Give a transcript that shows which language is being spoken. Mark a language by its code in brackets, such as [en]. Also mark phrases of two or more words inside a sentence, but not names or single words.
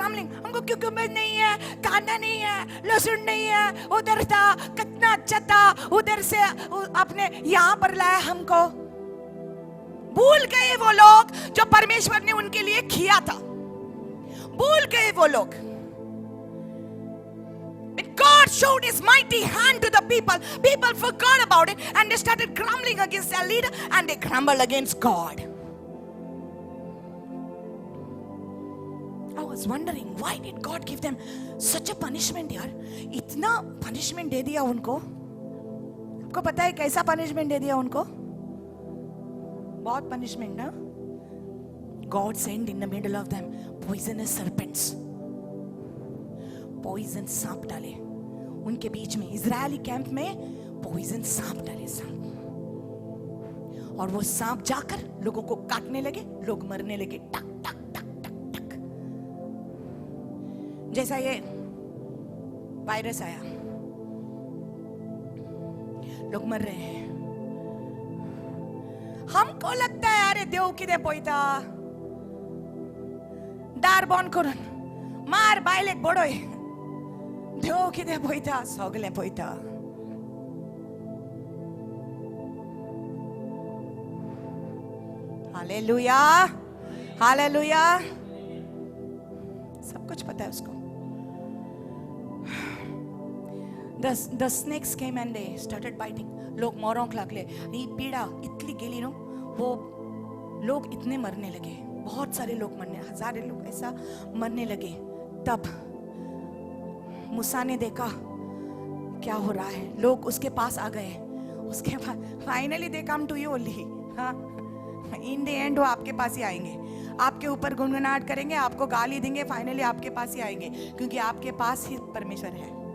[en] grumbling [hi] हमको cucumbers नहीं है कांदा नहीं है लहसुन नहीं है उधर था कितना अच्छा था उधर से आपने यहाँ पर लाया हमको भूल गए वो लोग जो परमेश्वर ने उनके लिए किया था भूल गए वो लोग [en] God showed his mighty hand to the people. People forgot about it and they started grumbling against their leader and they grumbled against God. I was wondering why did God give them such a punishment [hi] यार? इतना punishment दे दिया उनको. आपको पता है कैसा punishment दे दिया उनको? बहुत punishment ना? [en] God sent in the middle of them poisonous serpents. [hi] Poison सांप डाले उनके बीच में इजरायली कैंप में पॉइजन सांप डाले सांप और वो सांप जाकर लोगों को काटने लगे लोग मरने लगे टक टक टक टक टक जैसा ये वायरस आया लोग मर रहे हैं हमको लगता है [kok] अरे देव किदे पोइता दार बंद करून मार बायलेक बडोय देव किदे पोइता सगले पोइता हालेलुया हालेलुया [hi] सब कुछ पता है उसको [en] the snakes came and they started biting [kok] लोग मोरोंक लागले [hi] ये पीड़ा इतनी गेली नो वो लोग इतने मरने लगे बहुत सारे लोग मरने हजारों लोग ऐसा मरने लगे तब मूसा ने देखा क्या हो रहा है लोग उसके पास आ गए उसके बाद फाइनली [en] they come to you only [hi] हाँ [en] in the end [hi] वो आपके पास ही आएंगे आपके ऊपर गुनगुनाहट करेंगे आपको गाली देंगे फाइनली आपके पास ही आएंगे क्योंकि आपके पास ही परमेश्वर है